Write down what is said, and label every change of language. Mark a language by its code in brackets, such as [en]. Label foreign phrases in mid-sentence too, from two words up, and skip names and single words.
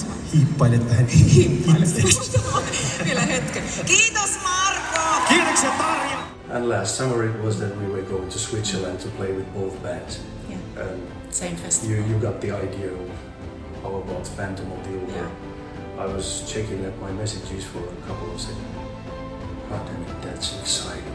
[fi] Hiippailet vähän. Vielä hetken. Kiitos Marko! Kiitoksia Tarja! [en] And last summer it was that we were going to Switzerland to play with both bands. Yeah. And Same festival. you got the idea of how about Phantom of the Opera. Yeah. I was checking at my messages for a couple of seconds. God damn it, that's exciting.